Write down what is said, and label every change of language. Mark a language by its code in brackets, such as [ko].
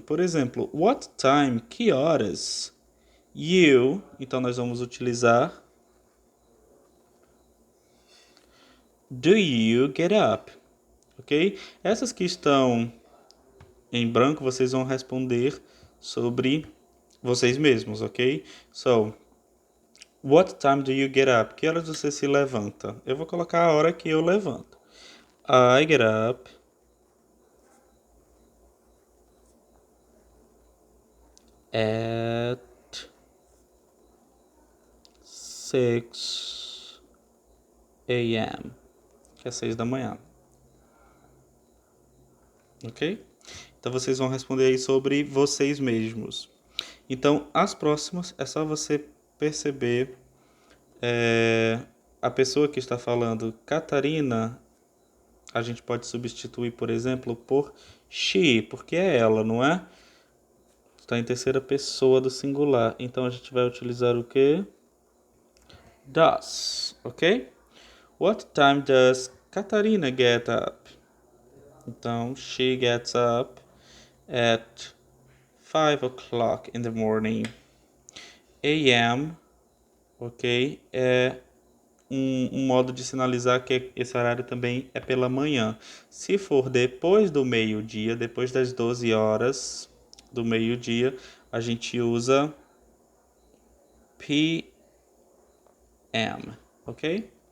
[pt] Por exemplo, what time, que horas? You, então nós vamos utilizar [en] do you get up, [pt] ok? Essas que estão em branco vocês vão responder sobre vocês mesmos, ok? [en] So, what time do you get up? [pt] Que horas você se levanta? Eu vou colocar a hora que eu levanto. [en] I get up at 6 a.m., [pt] que é 6 da manhã, [en] ok? [pt] Então vocês vão responder aí sobre vocês mesmos. Então, as próximas é só você perceber a pessoa que está falando Catarina, a gente pode substituir, por exemplo, por she, porque é ela, não é? Está em terceira pessoa do singular. Então a gente vai utilizar o que? Does, ok? [en] What time does Catarina get up? [pt] Então, [en] she gets up at 5 o'clock in the morning. [pt] AM, ok? É um modo de sinalizar que esse horário também é pela manhã. Se for depois do meio-dia, depois das 12 horas do meio-dia, a gente usa PM, ok?